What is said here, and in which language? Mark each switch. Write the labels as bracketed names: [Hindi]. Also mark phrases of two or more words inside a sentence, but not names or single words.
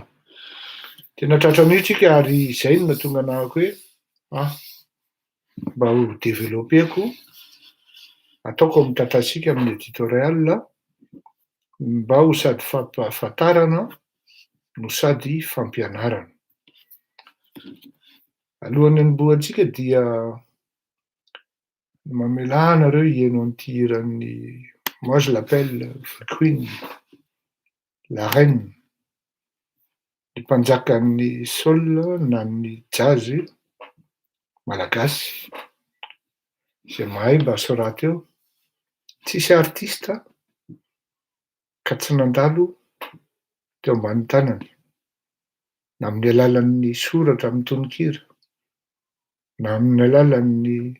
[Malagasy] Tena tratra an'io tsika ary izay no nahatonga anahako hoe mba ho développeko ataoko ami'tantatsika amin'ny éditorial mba ho sady fampahafantarana no sady fampianarana. Alohan'ny hanombohantsika dia mamelà anareo hihaino an'ity hiran'ny [French] moi je l'appelle [English] the queen, [French] la reine, [Malagasy] ny mpanjakan'ny soul na ny jazz malagasy, zay mahay mba soraty eo, tsisy artista ka tsy nandalo teo ambany tanany, na amin'ny alalan'ny soratra amin'ny tononkira, na amin'ny alalan'ny